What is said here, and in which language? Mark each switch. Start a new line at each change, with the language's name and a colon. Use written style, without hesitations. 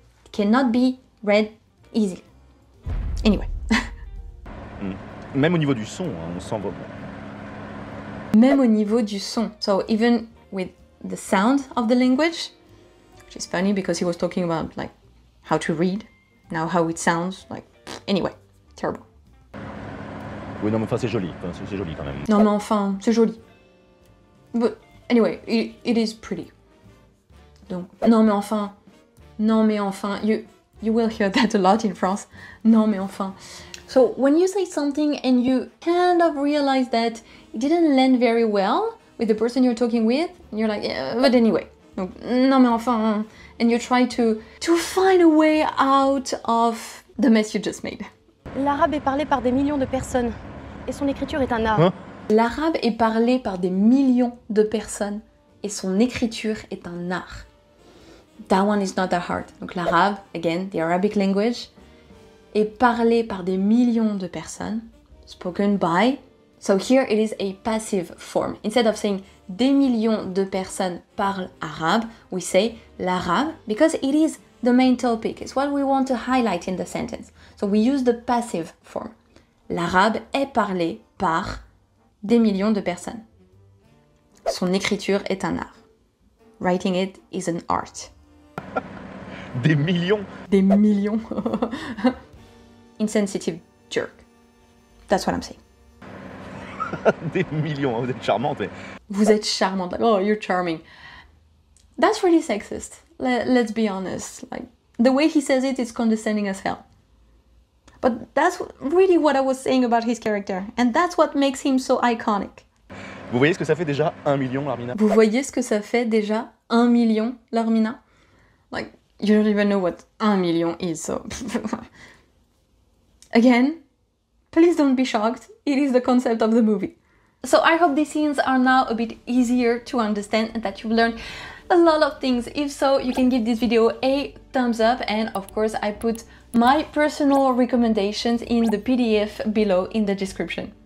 English: It cannot be read easily. Anyway.
French: Même au niveau du son, hein, on sent vraiment. Même au niveau du son.
English: So even with the sound of the language, which is funny because he was talking about like how to read, now how it sounds, like anyway, terrible.
French: Oui, non, mais enfin, c'est joli quand même. Non, mais enfin, c'est joli.
English: But anyway, it is pretty.
French: Donc, non, mais enfin,
English: you will hear that a lot in France.
French: Non, mais enfin.
English: So when you say something and you kind of realize that it didn't land very well with the person you're talking with, and you're like, yeah, but anyway.
French: Donc, non, mais enfin.
English: And you try to find a way out of the mess you just made.
French: L'arabe est parlé par des millions de personnes et son écriture est un art. Hein? L'arabe est parlé par des millions de personnes et son écriture est un art.
English: That one is not that hard.
French: Donc l'arabe,
English: again, the Arabic language,
French: est parlé par des millions de personnes,
English: spoken by. So here it is a passive form. Instead of saying
French: des millions de personnes parlent arabe,
English: we say l'arabe because it is the main topic. It's what we want to highlight in the sentence. So we use the passive form.
French: L'arabe est parlé par des millions de personnes. Son écriture est un art.
English: Writing it is an art.
French: Des millions? Des millions.
English: Insensitive jerk. That's what I'm saying.
French: Des millions, vous êtes charmante. Mais... Vous êtes charmante.
English: Like, oh, you're charming. That's really sexist. Let's be honest. Like, the way he says it is condescending as hell. But that's really what I was saying about his character. And that's what makes him so iconic.
French: Vous voyez ce que ça fait déjà 1 million, Larmina? Vous voyez ce que ça fait déjà 1 million, Larmina?
English: Like, you don't even know what 1 million is, so... Again, please don't be shocked. It is the concept of the movie. So I hope these scenes are now a bit easier to understand and that you've learned a lot of things. If so, you can give this video a thumbs up, and of course I put my personal recommendations in the PDF below in the description.